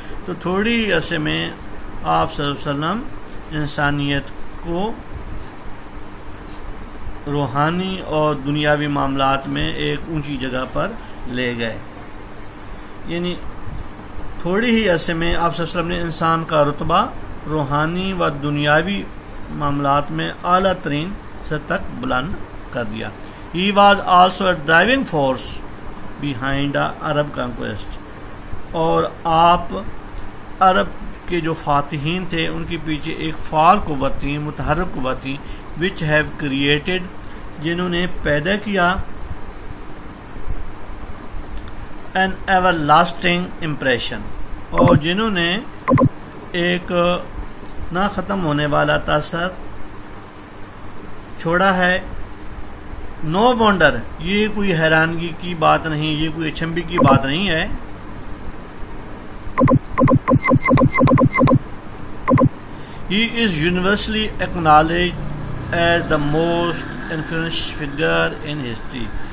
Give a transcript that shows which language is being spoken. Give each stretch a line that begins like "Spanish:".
Urdu: تو تھوڑی ہی عرصے میں آپ صلی اللہ علیہ وسلم انسانیت کو روحانی اور دنیاوی معاملات میں ایک اونچی جگہ پر لے گئے. یعنی تھوڑی ہی عرصے میں آپ صلی اللہ علیہ وسلم نے انسان کا رتبہ روحانی و دنیاوی معاملات میں اعلیٰ ترین سطح تک بلند کر دیا.
English: He was also a driving force behind the Arab conquest.
Urdu: اور آپ عرب کے جو فاتحین تھے ان کے پیچھے ایک فعال قوت تھی، متحرک قوت تھی.
English: which have created،
Urdu: جنہوں نے پیدا کیا
English: an everlasting impression،
Urdu: اور جنہوں نے ایک نہ ختم ہونے والا تاثر چھوڑا ہے.
English: no wonder,
Urdu: یہ کوئی حیرانگی کی بات نہیں، یہ کوئی اچنبھی کی بات نہیں ہے.
English: He is universally acknowledged as the most influential figure in history.